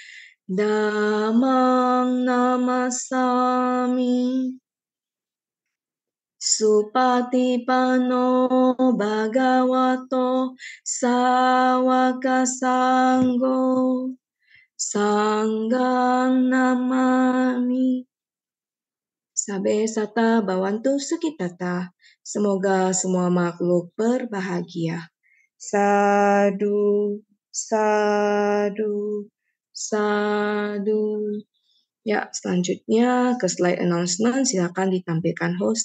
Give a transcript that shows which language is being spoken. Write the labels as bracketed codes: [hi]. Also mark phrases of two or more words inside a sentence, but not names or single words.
[pi] Dhammang Namasami Supatipano Bhagavato Sawaka Sanggo Sanggang Namami Sabe Sata Bawantu Sukitata. [id] Semoga semua makhluk berbahagia. [pi] Sadu, sadu, sadu. [id] Ya, selanjutnya ke [en] slide announcement. [id] Silakan ditampilkan host.